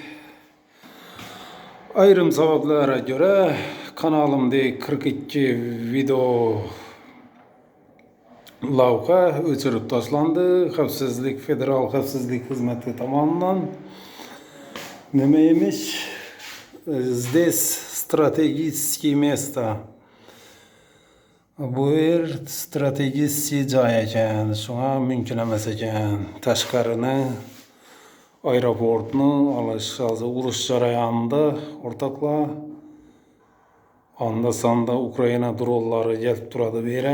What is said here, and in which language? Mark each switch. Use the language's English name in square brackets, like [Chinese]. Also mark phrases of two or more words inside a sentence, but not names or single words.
[Uzbek] Ayrim sabablarga ko'ra kanalimda 42 video lavha o'chirib tashlandi. Federal xavfsizlik xizmati tomonidan. Nima emish? [Russian] Здесь стратегическое место. [Uzbek] Bu yer strategik joy ekan, shunga mumkin emas ekan. Tashqarini aeroportni olish hozir urush jarayonida o'rtoqlar. Onda sonda Ukraina dronlari kelib turadi bu yerga.